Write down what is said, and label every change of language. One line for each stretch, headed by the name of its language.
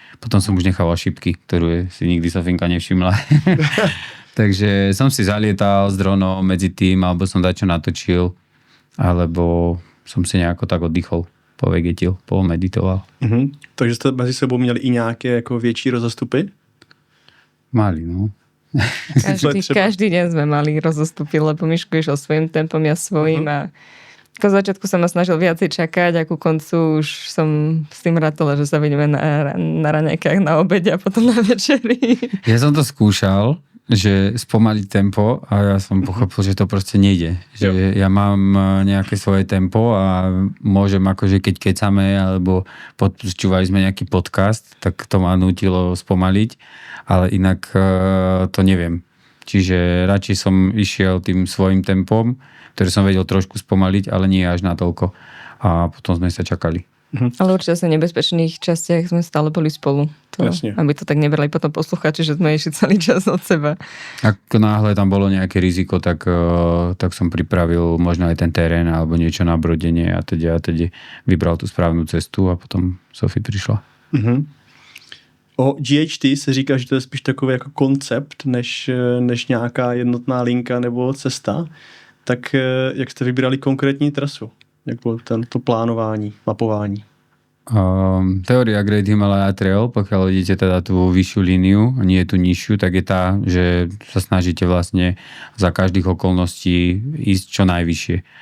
Slovak: Potom som už nechával šipky, ktorú si nikdy Sofinka nevšimla. Takže som si zalietal s dronom medzi tým, alebo som dačo natočil, alebo som si nejako tak oddychol, povegetil, pomeditoval.
Czech: Takže jste mezi sebou měli i nějaké jako větší rozostupy?
Slovak: Mali, no. Každý deň sme mali rozostupy, lebo Miško išiel svojím tempom, ja svojím a ako v začiatku som ma snažil viacej čakať a ku koncu už som s tým rátala, že sa vidíme na raňajkách, na obede a potom na večeri. Ja som to skúšal, že spomaliť tempo a ja som pochopil, že to proste nejde. Že ja mám nejaké svoje tempo a môžem akože keď kecame alebo počúvali sme nejaký podcast, tak to ma nútilo spomaliť, ale inak to neviem. Čiže radšej som išiel tým svojim tempom, ktorý som vedel trošku spomaliť, ale nie až natoľko. A potom sme sa čakali. Ale určite sa v nebezpečných častiach sme stále boli spolu. Aby to tak nebrali potom posluchači, že sme išli celý čas od seba. Ak náhle tam bolo nejaké riziko, tak som pripravil možno aj ten terén alebo niečo na brodenie a teda vybral tú správnu cestu a potom Sofie prišla.
Czech: O GHT se říká, že to je spíš takový jako koncept, než nějaká jednotná linka nebo cesta. Tak jak jste vybírali konkrétní trasu? Jak bylo to plánování, mapování?
Slovak: Teória Great Himalaya Trail, pokiaľ idete teda tú vyššiu líniu, nie tú nižšiu, tak je tá, že sa snažíte vlastne za každých okolností ísť čo najvyššie.